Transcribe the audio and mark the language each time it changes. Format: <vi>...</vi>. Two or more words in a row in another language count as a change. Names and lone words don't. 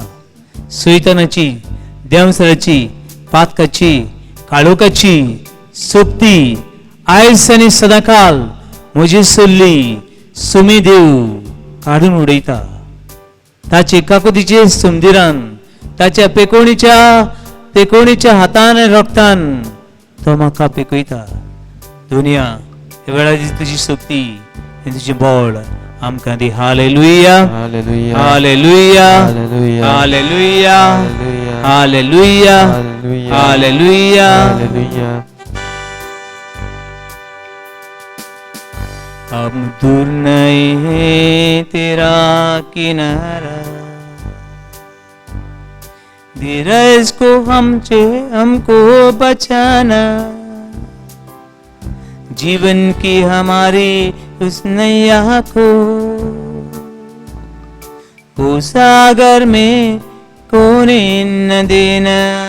<kok>सैतानाची देवसराची पातकाची काळोखाची सोबती आयज आनी सदांकाल म्हजी सल्ली सुमी देव काढून उडयता। ताचे काकुतीचे समदिरान ताच्या पेकोणीच्या हातान रक्तान तो म्हाका पेकयता। दुनिया ह्या वेळार तुजी शक्ती तुजी बळ आमकां दी। हालेलुया हालेलुया हालेलुया हालेलुया हालेलुया हालेलुया हालेलुया हालेलुया हालेलुया हालेलुया</kok> <hi>अब दूर नहीं है तेरा किनारा, धीरज को हमको बचाना, जीवन की हमारी उस नैया को सागर में कोने न देना।</hi>